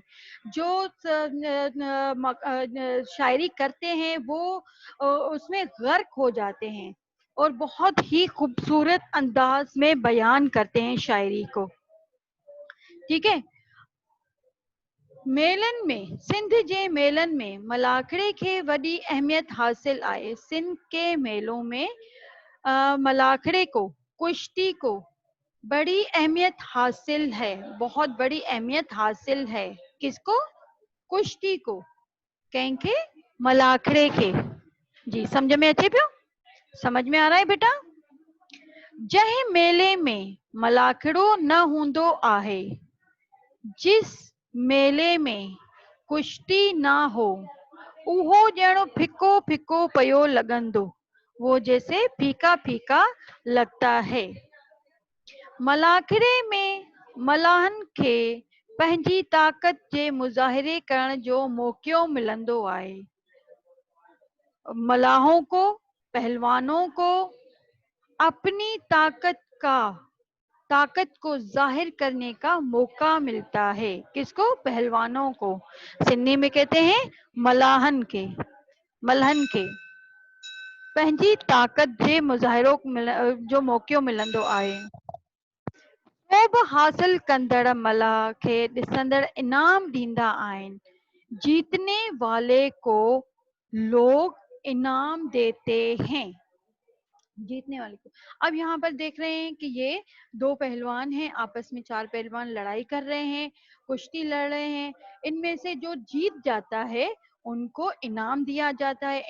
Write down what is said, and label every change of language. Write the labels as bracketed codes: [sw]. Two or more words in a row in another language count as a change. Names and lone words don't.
[ur] جو شاعری کرتے ہیں وہ اس میں غرق ہو جاتے ہیں، اور بہت ہی خوبصورت انداز میں بیان کرتے ہیں شاعری کو. ٹھیک ہے, [sd] मेलन में सिंध जे मेलन में मलाखड़े के वॾी अहमियत हासिल आए। [ur] سندھ کے میلوں میں ملاکھڑے کو، کشتی کو بڑی اہمیت حاصل ہے، بہت بڑی اہمیت حاصل ہے. کس کو؟ کشتی کو۔ ڪنهن کي? [sd] मलाखड़े के। जी, समझ में अचे पियो? [ur] سمجھ میں آ رہا ہے بیٹا? [sd] जंहिं मेले में मलाखड़ो न हूंदो आहे, [ur] جس میلے میں کشتی نہ ہو, [sd] उहो ॼण फिको फिको पयो लॻंदो, [ur] وہ جیسے پھیکا پھیکا لگتا ہے. [sd] मलाखड़े में मलाहन खे पंहिंजी ताक़त जे मुज़ाहिरे करण जो मौक़ो मिलंदो आहे। [ur] ملاحوں کو، پہلوانوں کو اپنی طاقت کو ظاہر کرنے کا موقع ملتا ہے. کس کو؟ پہلوانوں کو۔ سندھی میں کہتے ہیں [sd] मलाहन के, मलहन के पंहिंजी ताकत जे मुज़ाहिरो जो मौक़ो मिलंदो आहे। को बि हासिल कंदड़ मलाह खे ॾिसंदड़ इनाम ॾींदा आहिनि। [ur] جیتنے والے کو لوگ انعام دیتے ہیں، جیتنے والے کو. اب یہاں پر دیکھ رہے ہیں کہ یہ دو پہلوان ہیں، آپس میں چار پہلوان لڑائی کر رہے ہیں، کشتی لڑ رہے ہیں. ان میں سے جو جیت جاتا ہے ان کو انعام دیا جاتا ہے.